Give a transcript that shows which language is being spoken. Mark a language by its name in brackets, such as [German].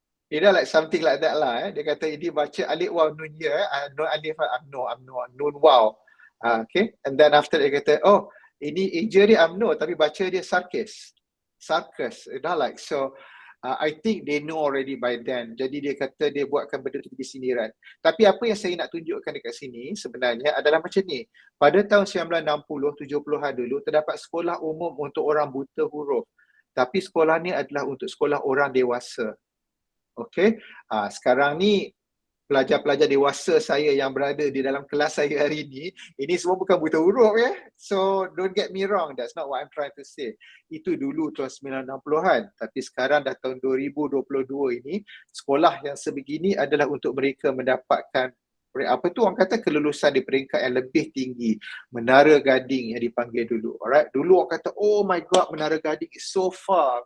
[English] You know, like something like that lah. [Malay] Dia kata ini baca alif waw nun ya, nun alif amno nun waw. Okay, [English] and then after [Malay] dia kata oh ini eja dia amno tapi baca dia sarkas. [English] You know, like so I think they know already by then. [Malay] Jadi dia kata dia buatkan benda tu di sindiran. Tapi apa yang saya nak tunjukkan dekat sini sebenarnya adalah macam ni. Pada tahun 1960, 70-an dulu terdapat sekolah umum untuk orang buta huruf. Tapi sekolah ni adalah untuk sekolah orang dewasa. Okay, sekarang ni pelajar-pelajar dewasa saya yang berada di dalam kelas saya hari ini semua bukan buta huruf ya. [English] So don't get me wrong, that's not what I'm trying to say. [Malay] Itu dulu tahun 1960-an, tapi sekarang dah tahun 2022 ini, sekolah yang sebegini adalah untuk mereka mendapatkan apa tu orang kata kelulusan di peringkat yang lebih tinggi, Menara Gading yang dipanggil dulu. [English] Alright, [Malay] dulu orang kata [English] oh my god, Menara Gading is so far.